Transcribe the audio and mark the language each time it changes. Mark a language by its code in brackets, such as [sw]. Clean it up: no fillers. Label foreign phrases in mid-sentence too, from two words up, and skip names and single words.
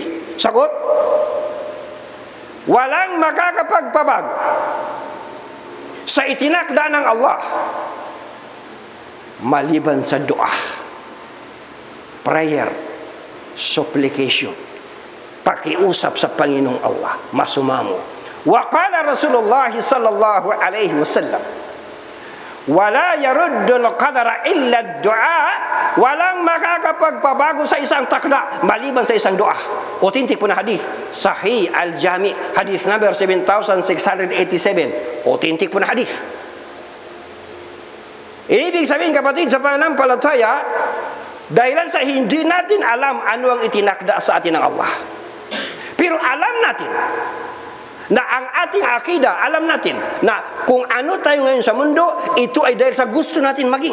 [tl] Sagot, walang makakapagpabago sa itinakda ng Allah maliban sa dua, [en] prayer, supplication, [tl] pakiusap sa Panginoong Allah, masumamo. [ar] وقال رسول الله صلى الله عليه وسلم لا يرد القدر إلا الدعاء, [tl] walang makakapagpabago sa isang takda maliban sa isang dua. Authentic po na hadith, Sahih Al-Jami, [en] hadith number [tl] 7687. Authentic po na hadith. Ibig sabihin kapatid sa pananampalataya, dahilan sa hindi natin alam ano ang itinakda sa atin ng Allah, pero alam natin na ang ating akida, alam natin na kung ano tayo ngayon sa mundo, ito ay dahil sa gusto natin maging.